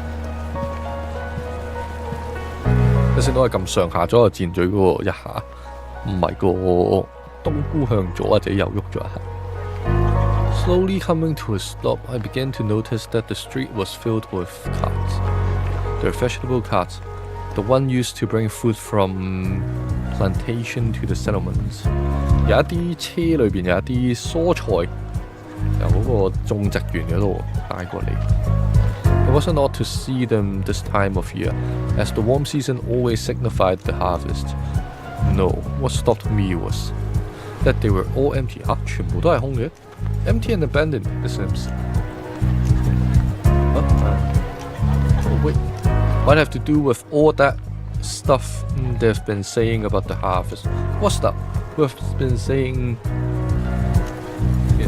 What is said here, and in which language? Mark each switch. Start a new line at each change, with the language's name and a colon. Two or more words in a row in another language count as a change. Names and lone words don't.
Cantonese: 有時我係撳上下左右箭嘴嗰個一下。唔係個冬菇向左或者右喐咗一下。
English: Slowly coming to a stop, I began to notice that the street was filled with carts. They're vegetable carts, the one used to bring food from plantation to the settlements.
Cantonese: 有一啲車裏邊有一啲蔬菜，由嗰個種植園嗰度帶過嚟。
English: It wasn't odd to see them this time of year, as the warm season always signified the harvest. No, what stopped me was that they were all empty.
Cantonese: 啊，全部都係空嘅 ，
English: empty and abandoned. It seems. Oh wait, what have to do with all that stuff they've been saying about the harvest? What stuff? We've been saying it.